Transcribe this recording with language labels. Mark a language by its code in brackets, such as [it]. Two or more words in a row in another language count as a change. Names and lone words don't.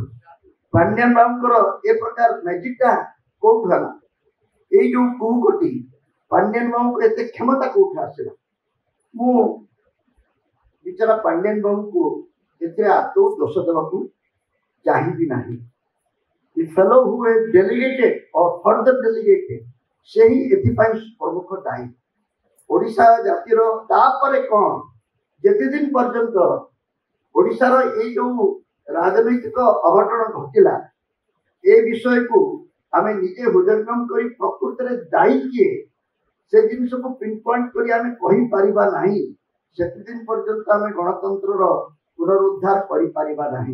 [or] ପାଣ୍ଡିଆନ ବାବୁଙ୍କର ଏ ପ୍ରକାର ମ୍ୟାଜିକଟା କୋଉଠୁ ହେଲା? ଏଇ ଯୋଉ କୁକଟି ପାଣ୍ଡିଆନ ବାବୁଙ୍କୁ ଏତେ କ୍ଷମତା କୋଉଠୁ ଆସିଲା? ମୁଁ ବିଚାରା ପାଣ୍ଡିଆନ ବାବୁଙ୍କୁ ଏଥିରେ ଆଦୌ ଦୋଷ ଦେବାକୁ ଚାହିଁବି ନାହିଁ। [en] The fellow who is delegated or further delegated, [or] ସେ ହିଁ ଏଥିପାଇଁ ପ୍ରମୁଖ ଦାୟୀ। ଓଡ଼ିଶା ଜାତିର ତାପରେ କ'ଣ, ଯେତେ ଦିନ ପର୍ଯ୍ୟନ୍ତ ଓଡ଼ିଶାର ଏଇ ଯୋଉ ରାଜନୈତିକ ଅଘଟଣ ଘଟିଲା, ଏ ବିଷୟକୁ ଆମେ ନିଜେ ହୃଦୟଙ୍ଗମ କରି ପ୍ରକୃତରେ ଦାୟୀ କିଏ, ସେ ଜିନିଷକୁ [en] pin point [or] କରି ଆମେ କହିପାରିବା ନାହିଁ, ସେତେଦିନ ପର୍ଯ୍ୟନ୍ତ ଆମେ ଗଣତନ୍ତ୍ରର ପୁନରୁଦ୍ଧାର କରିପାରିବା ନାହିଁ।